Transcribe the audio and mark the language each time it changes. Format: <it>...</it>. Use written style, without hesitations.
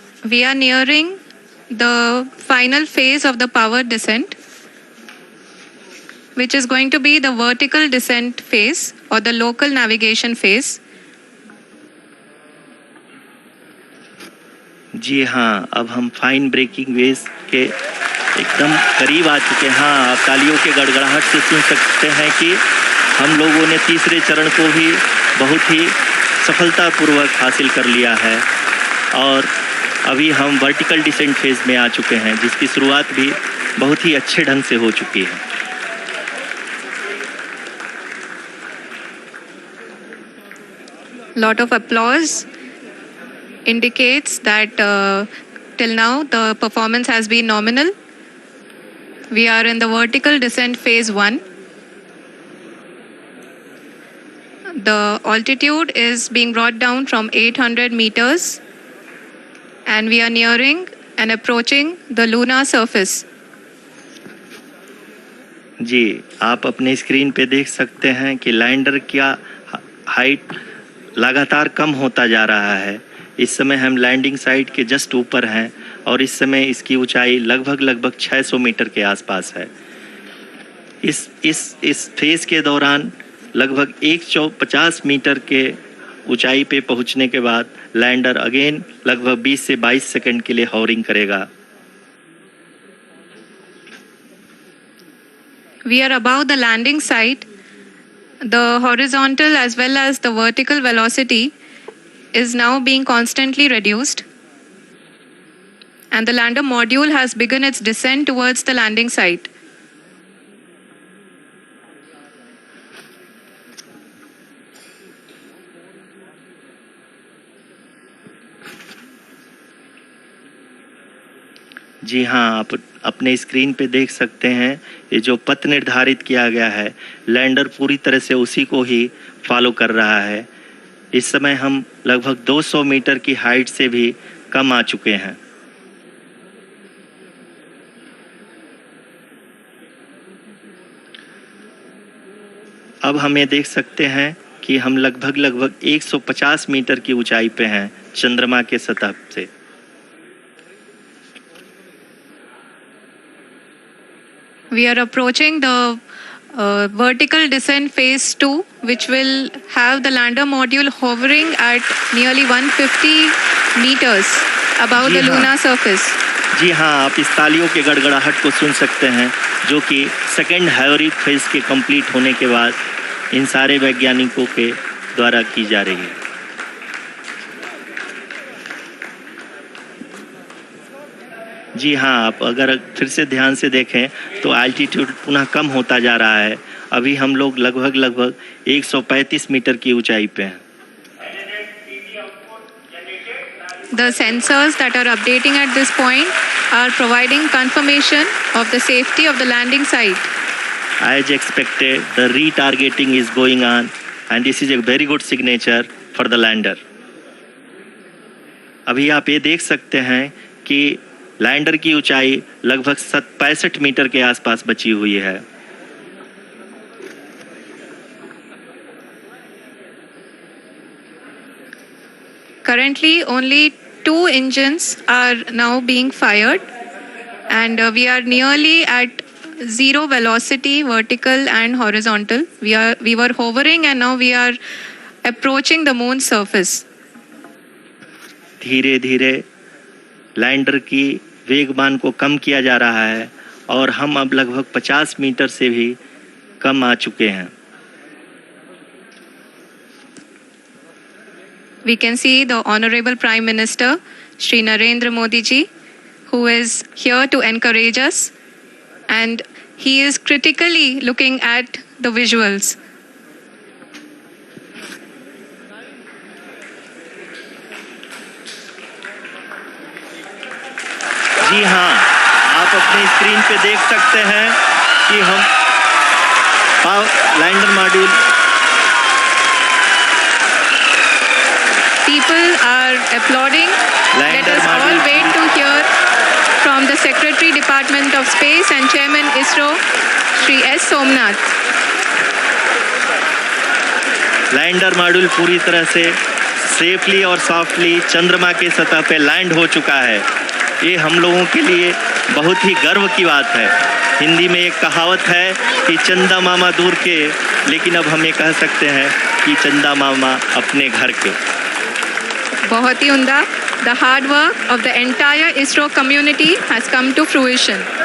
<en>We are nearing the final phase of the powered descent, which is going to be the vertical descent phase or the local navigation phase.</en> <hi>जी हाँ, अब हम fine breaking waves के एकदम करीब आ चुके हैं। हाँ, आप तालियों के गड़गड़ाहट से सुन सकते हैं कि हम लोगों ने तीसरे चरण को भी बहुत ही सफलतापूर्वक हासिल कर लिया है और अभी हम वर्टिकल डिसेंट फेज में आ चुके हैं, जिसकी शुरुआत भी बहुत ही अच्छे ढंग से हो चुकी है।</hi> <en>Lot of applause indicates that till now the performance has been nominal. We are in the vertical descent phase 1. The altitude is being brought down from 800 meters and we are nearing and approaching the lunar surface.</en> <hi>जी, आप अपने screen पे देख सकते हैं कि lander का height लगातार कम होता जा रहा है। इस समय हम लैंडिंग साइट के जस्ट ऊपर हैं और इस समय इसकी ऊंचाई लगभग 600 मीटर के आसपास है। इस फेज के दौरान लगभग 150 मीटर के ऊंचाई पे पहुंचने के बाद लैंडर अगेन लगभग 20 से 22 सेकंड के लिए हॉवरिंग करेगा।</hi> <en>We are above the landing site. The horizontal as well as the vertical velocity is now being constantly reduced. And the lander module has begun its descent towards the landing site.</en> <hi>जी हाँ, आप अपने screen पे देख सकते हैं ये जो पथ निर्धारित किया गया है, लैंडर पूरी तरह से उसी को ही फॉलो कर रहा है। इस समय हम लगभग 200 मीटर की हाइट से भी कम आ चुके हैं। अब हम ये देख सकते हैं कि हम लगभग 150 मीटर की ऊंचाई पे हैं चंद्रमा के सतह से।</hi> <en>We are approaching the vertical descent phase 2, which will have the lander module hovering at nearly 150 meters above the lunar surface.</en> <hi>जी हाँ, आप इस तालियों के गड़गड़ाहट को सुन सकते हैं, जो कि सेकेंड हैवरिक फेज के कंप्लीट होने के बाद इन सारे वैज्ञानिकों के द्वारा की जा रही है। जी हाँ, आप अगर फिर से ध्यान से देखें तो एल्टीट्यूड पुनः कम होता जा रहा है। अभी हम लोग लगभग 135 मीटर की ऊंचाई पे हैं।</hi> <en>The sensors that are updating at this point are providing confirmation of the safety of the landing site. As expected, the retargeting is going on and this is a very good signature for the lander.</en> <hi>अभी आप ये देख सकते हैं कि lander की ऊंचाई लगभग 65 मीटर के आसपास बची हुई है।</hi> <en>Currently, only 2 engines are now being fired, and we are nearly at zero velocity, vertical and horizontal. We were hovering, and now we are approaching the moon's surface.</en> <hi>धीरे धीरे लैंडर की वेगमान को कम किया जा रहा है और हम अब लगभग 50 मीटर से भी कम आ चुके हैं।</hi> <en>We can see the Honorable Prime Minister, Shri Narendra Modi ji, who is here to encourage us, and he is critically looking at the visuals.</en> <hi>जी हाँ, आप अपनी स्क्रीन पे देख सकते हैं कि हम lander module</hi> <en>People are applauding. Let us all wait to hear from the Secretary, Department of Space and Chairman ISRO, Shri S Somnath.</en> <hi>Lander module पूरी तरह से सेफली और सॉफ्टली चंद्रमा के सतह पे लैंड हो चुका है। ये हम लोगों के लिए बहुत ही गर्व की बात है। हिंदी में एक कहावत है कि चंदा मामा दूर के, लेकिन अब हम ये कह सकते हैं कि चंदा मामा अपने घर के। बहुत ही उम्दा।</hi> <en>The hard work of the entire ISRO community has come to fruition.</en>